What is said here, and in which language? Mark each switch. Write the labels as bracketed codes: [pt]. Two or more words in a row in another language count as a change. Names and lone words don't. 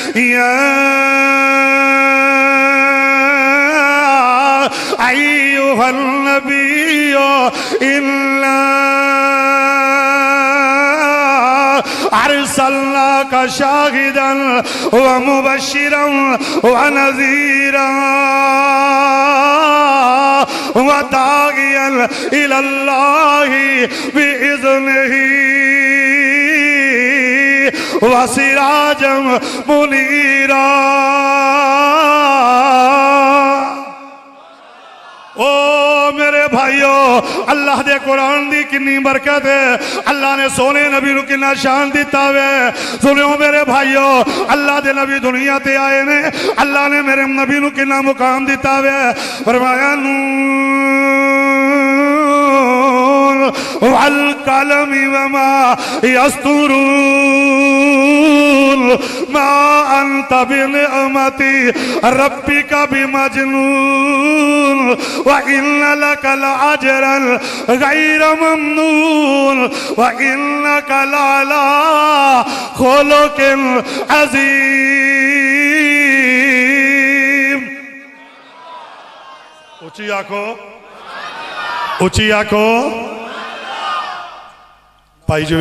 [ar] أيها النبي إنا أرسلناك شاهدا ومبشرا ونذيرا وداعيا إلى الله بإذنه وسراجا منيرا. [pa] ਓ ਮੇਰੇ ਭਾਈਓ, ਅੱਲਾਹ ਦੇ ਕੁਰਾਨ ਦੀ ਕਿੰਨੀ ਬਰਕਤ ਹੈ, ਅੱਲਾਹ ਨੇ ਸੋਹਣੇ ਨਬੀ ਨੂੰ ਕਿੰਨਾ ਸ਼ਾਨ ਦਿੱਤਾ ਵੇ। ਸੁਣਿਓ ਮੇਰੇ ਭਾਈਓ, ਅੱਲਾਹ ਦੇ ਨਬੀ ਦੁਨੀਆ ਤੇ ਆਏ ਨੇ, ਅੱਲਾਹ ਨੇ ਮੇਰੇ ਨਬੀ ਨੂੰ ਕਿੰਨਾ ਮੁਕਾਮ ਦਿੱਤਾ ਵੇ। [ar] फरमाया ن والقلم وما يسطرون ما أنت بنعمة ربك بمجنون وإن لك لأجرا غير ممنون وإنك لعلى خلق عظيم. [hi] ऊंची आंखों, ऊंची आंखों भाई।